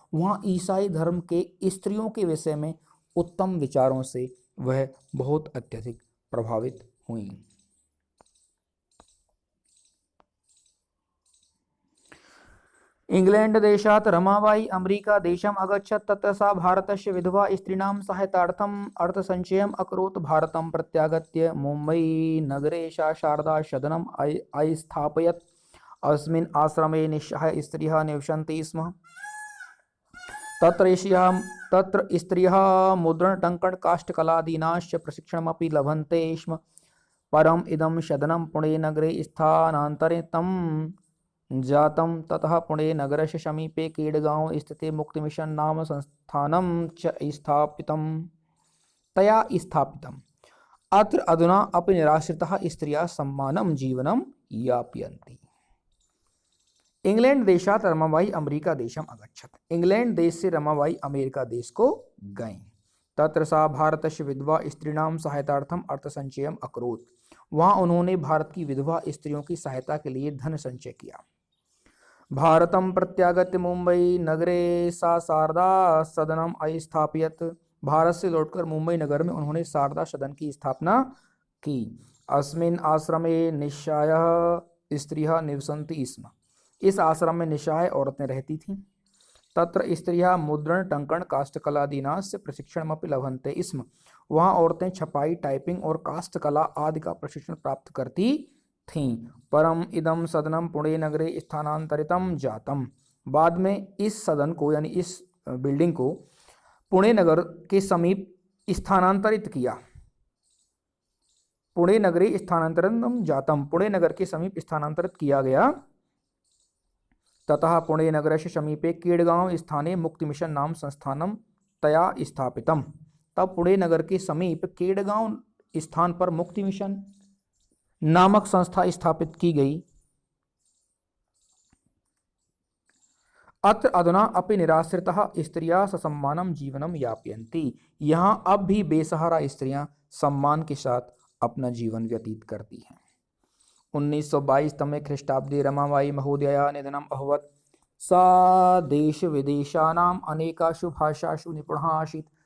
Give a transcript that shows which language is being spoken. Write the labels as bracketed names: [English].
[Hindi] वहाँ ईसाई धर्म के स्त्रियों के विषय में उत्तम विचारों से वह बहुत अत्यधिक प्रभावित हुई। [Sanskrit] इंग्लैंड देशात् रमाबाई अमेरिका देशम अगच्छत्। तत्र सा भारतस्य विधवा स्त्रीणां सहायतार्थम् अर्थसञ्चयम् अकरोत्। भारतं प्रत्यागत्य मुम्बई नगरे सा शारदा सदनम् अस्थापयत्। अस्मिन् आश्रमे निःसहाय स्त्रियः निवसन्ति स्म। तत्र स्त्रियः मुद्रणटङ्कण काष्ठकलादीनाश्च प्रशिक्षणमपि लभन्ते स्म। परम् इदं सदनं पुणे नगरे स्थानान्तरितं जातं। ततः पुणे नगरस्य समीपे केडगांव स्थिते मुक्तिमिशन नाम संस्थानं च स्थापितम्। अत्र अधुना अपि निराश्रिताः स्त्रियः सम्मानं जीवनं यापयन्ति। इंग्लैंड देशात् रमाबाई अमेरिका देशम अगच्छत्। [Hindi] इंग्लैंड देश से रमाबाई अमेरिका देश को गईं। [Sanskrit] तत्र सा भारतस्य विधवा स्त्रीणां सहायतार्थम अर्थसंचयम् अकरोत्। [Hindi] वहाँ उन्होंने भारत की विधवा स्त्रियों की सहायता के लिए धन संचय किया। [Sanskrit] भारतं प्रत्यागत्य मुंबई नगरे सा शारदा सदनम अस्थापयत्। [Hindi] भारत से लौटकर मुंबई नगर में उन्होंने शारदा सदन की स्थापना की। [Sanskrit] अस्मिन् आश्रमे निःसहायः स्त्रियः निवसन्ति स्म। [Hindi] इस आश्रम में निःसहाय औरतें रहती थीं। [Sanskrit] तत्र स्त्रियः मुद्रण टंकण काष्ठकलादीनास्य प्रशिक्षणमपि लभन्ते स्म। [Hindi] वहाँ औरतें छपाई टाइपिंग और काष्ठकला आदि का प्रशिक्षण प्राप्त करती थीं। [Sanskrit] परम इदम सदनम पुणे नगरे स्थानांतरितम जातम। [Hindi] बाद में इस सदन को यानी इस बिल्डिंग को पुणे नगर के समीप स्थानांतरित किया। [Sanskrit] पुणे नगरे स्थानांतरितम जातम, [Hindi] पुणे नगर के समीप स्थानांतरित किया गया। [Sanskrit] ततः पुणे नगरस्य समीपे केडगांव स्थाने मुक्ति मिशन नाम संस्थानम तया स्थापितम। [Hindi] तब पुणे नगर के समीप केडगांव स्थान पर मुक्ति मिशन नामक संस्था स्थापित की गई। [Sanskrit] अत्र अधुना अपि निराश्रिताः स्त्रियः ससम्मानं जीवनं यापयन्ति। [Hindi] यहाँ अब भी बेसहारा स्त्रियां सम्मान के साथ अपना जीवन व्यतीत करती हैं। [Sanskrit] 1922 तमे ख्रीष्टाब्दे रमाबाई महोदया निधनम् अभवत्। सा देश विदेशानाम् अनेकासु भाषासु निपुणः आसीत्।